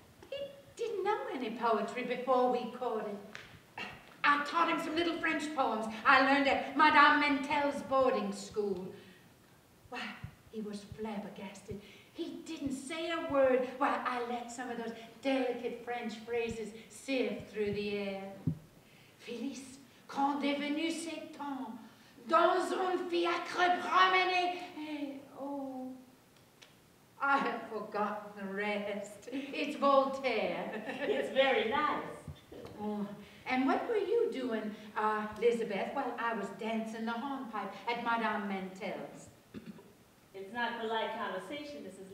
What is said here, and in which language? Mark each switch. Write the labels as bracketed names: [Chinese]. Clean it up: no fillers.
[English] He didn't know any poetry before we courted. I taught him some little French poems I learned at Madame Mentel's boarding school. Why, he was flabbergasted. He didn't say a word while I let some of those delicate French phrases sift through the air. [French] Félix, quand est venu ce temps, dans un fiacre promené. [English] Oh, I have forgotten the rest. It's Voltaire. It's very nice. Oh, and what were you doing, Elizabeth, while I was dancing the hornpipe at Madame Mentel's? It's not polite conversation, Mrs.